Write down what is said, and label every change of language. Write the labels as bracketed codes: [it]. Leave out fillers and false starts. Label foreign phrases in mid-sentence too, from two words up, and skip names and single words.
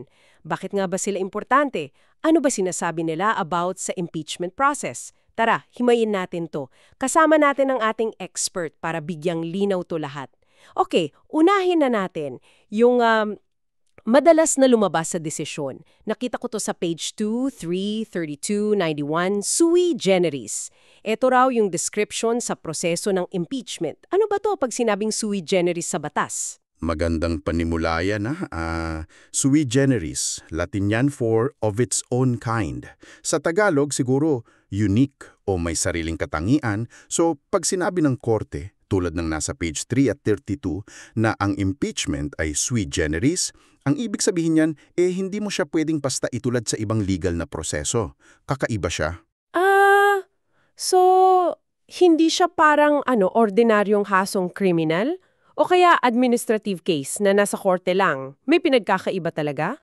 [tl] Bakit nga ba sila importante? Ano ba sinasabi nila about sa [en] impeachment process? [tl] Tara, himayin natin to. Kasama natin ang ating expert para bigyang linaw to lahat. Okay, unahin na natin yung madalas na lumabas sa desisyon. Nakita ko to sa page 2, 3, 32, 91, [la] sui generis. [tl] Ito raw yung description sa proseso ng impeachment. Ano ba to pag sinabing [la] sui generis [tl] sa batas? Magandang panimulaya na. [la] Sui generis, [en] Latin yan for of its own kind. [tl] Sa Tagalog, siguro unique o may sariling katangian. So, pag sinabi ng korte, tulad ng nasa page 3 at 32, na ang impeachment ay [la] sui generis, [tl] ang ibig sabihin niyan, hindi mo siya pwedeng basta itulad sa ibang legal na proseso. Kakaiba siya. So, hindi siya parang ordinaryong hasong kriminal? O kaya [en] administrative case [tl] na nasa korte lang? May pinagkakaiba talaga?